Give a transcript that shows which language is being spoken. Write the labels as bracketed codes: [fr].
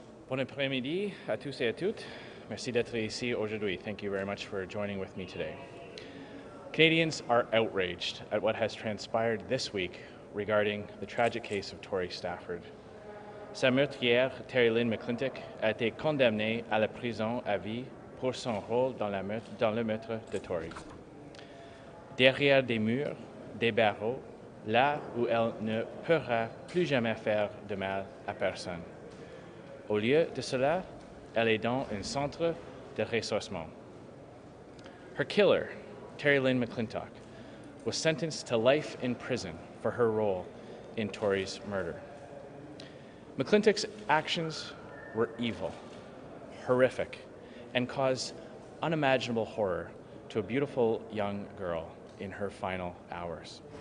[fr] Bon après-midi à tous et à toutes. Merci d'être ici aujourd'hui. [en] Thank you very much for joining with me today. Canadians are outraged at what has transpired this week regarding the tragic case of Tori Stafford. [fr] Sa meurtrière, Terry Lynn McClintock, a été condamnée à la prison à vie pour son rôle dans le meurtre de Tori. Derrière des murs, des barreaux, là où elle ne pourra plus jamais faire de mal à personne. Au lieu de cela, elle est dans un centre de ressourcement. [en] Her killer, Terry Lynn McClintock, was sentenced to life in prison for her role in Tori's murder. McClintock's actions were evil, horrific, and caused unimaginable horror to a beautiful young girl in her final hours.